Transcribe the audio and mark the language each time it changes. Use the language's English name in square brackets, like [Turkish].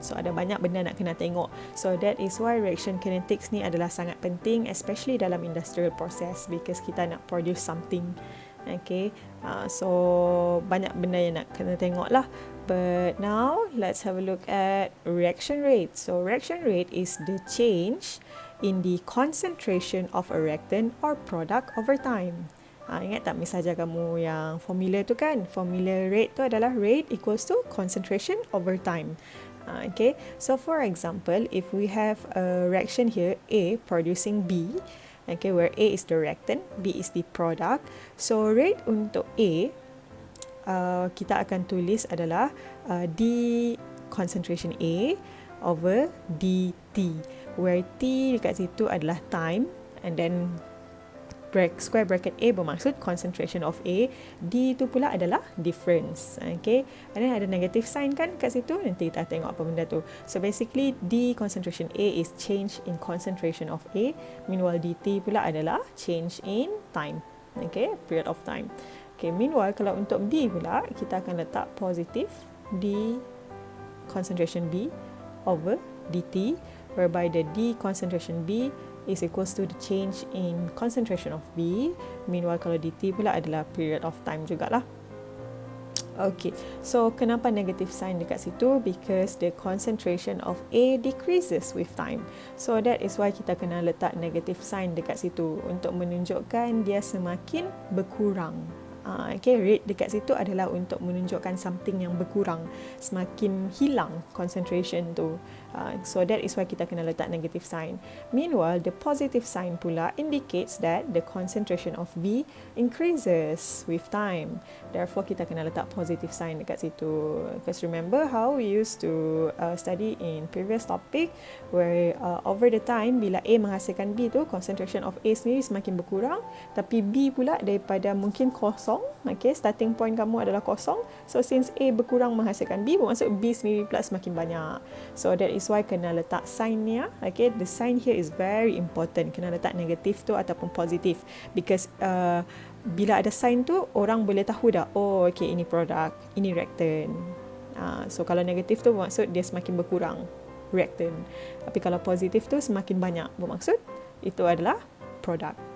[Malay] So ada banyak benda nak kena tengok. [English] So that is why reaction kinetics [Malay] ni adalah sangat penting, especially dalam industrial process, because kita nak produce something. Okay, so banyak benda yang nak kena tengok lah. [English] But now let's have a look at reaction rate. So reaction rate is the change in the concentration of a reactant or product over time. [Malay] Ingat tak misalnya kamu yang formula tu kan? [English] Formula rate [Malay] tu adalah [English] rate equals to concentration over time. Okay, so for example, if we have a reaction here, A producing B, okay, where A is the reactant, B is the product. [Malay] So rate untuk A, kita akan tulis adalah D concentration A over dt, where T dekat situ adalah time, [English] and then square bracket A [Malay] bermaksud concentration of A, D tu pula adalah difference. Okay, and then ada negative sign kan kat situ, nanti kita tengok apa benda tu. [English] So basically D concentration A is change in concentration of A, meanwhile DT [Malay] pula adalah [English] change in time. Okay, period of time. [Malay] Okay, meanwhile kalau untuk B pula, kita akan letak positif D concentration B over dt, [English] whereby the D concentration B is equals to the change in concentration of B. [Malay] Meanwhile, kalau dt pula adalah period of time jugalah. Okay, so kenapa negative sign dekat situ? [English] Because the concentration of A decreases with time. [Malay] So that is why kita kena letak negative sign dekat situ untuk menunjukkan dia semakin berkurang. Okay, rate dekat situ adalah untuk menunjukkan something yang berkurang, semakin hilang concentration tu. So that is why kita kena letak negative sign. [English] Meanwhile, the positive sign pula indicates that the concentration of B increases with time. [Malay] Therefore, kita kena letak positive sign dekat situ. [English] Because remember how we used to study in previous topic where [Malay] over the time bila A menghasilkan B tu, concentration of A sendiri semakin berkurang, tapi B pula daripada mungkin kosong, okay, starting point kamu adalah kosong. So since A berkurang menghasilkan B, bermaksud B sendiri pula semakin banyak. So that is why kena letak sign ni. [English] Okay, the sign here is very important. [Malay] Kena letak negatif tu ataupun positif, because bila ada sign tu orang boleh tahu dah, oh okay, ini produk, ini reactant. So kalau negatif tu bermaksud dia semakin berkurang, reactant. Tapi kalau positif tu semakin banyak, bermaksud itu adalah produk.